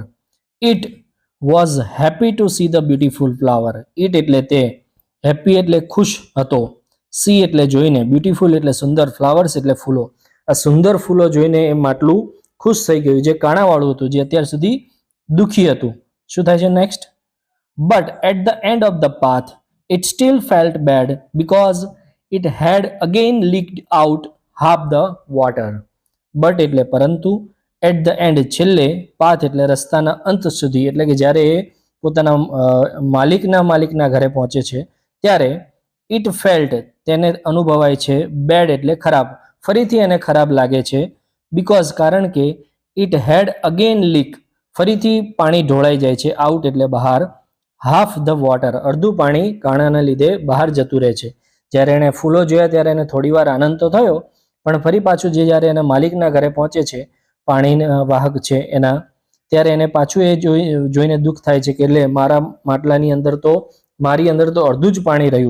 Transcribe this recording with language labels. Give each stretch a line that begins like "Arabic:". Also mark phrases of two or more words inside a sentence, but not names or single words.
English: it was happy to see the beautiful flower, ઇટ
Gujarati: એટલે તે,
English: હેપી
Gujarati: એટલે ખુશ હતો,
English: સી
Gujarati: એટલે જોઈને,
English: બ્યુટીફુલ
Gujarati: એટલે સુંદર,
English: ફ્લાવર્સ
Gujarati: એટલે ફૂલો. આ સુંદર ફૂલો જોઈને એ માટલું ખુશ થઈ ગયું, જે કાણાવાળું હતું, જે અત્યાર સુધી દુઃખી હતું. શું થાય છે
English: નેક્સ્ટ? but at the end of the path it still felt bad because it had again leaked out half the water.
Gujarati: But એટલે પરંતુ,
English: at the end
Gujarati: છેલ્લે, પાથ એટલે રસ્તાના અંત સુધી, એટલે કે જ્યારે એ પોતાના માલિકના ઘરે પહોંચે છે ત્યારે
English: it felt
Gujarati: તેને અનુભવાય છે, bad એટલે ખરાબ, ફરીથી એને ખરાબ લાગે છે, because કારણ કે
English: it had again leak
Gujarati: ફરીથી પાણી ઢોળાઈ જાય છે, out એટલે બહાર,
English: half the water
Gujarati: અડધું પાણી કાણાના લીધે બહાર જતું રહે છે. જ્યારે એને ફૂલો જોયા ત્યારે એને થોડી વાર આનંદ તો થયો, પણ ફરી પાછું જ્યારે એના માલિકના ઘરે પહોંચે છે, પાણીના વાહક છે એના, ત્યારે એને પાછું એ જોઈને દુઃખ થાય છે કે એટલે મારા માટલાની અંદર તો, મારી અંદર તો અડધું જ પાણી રહ્યું.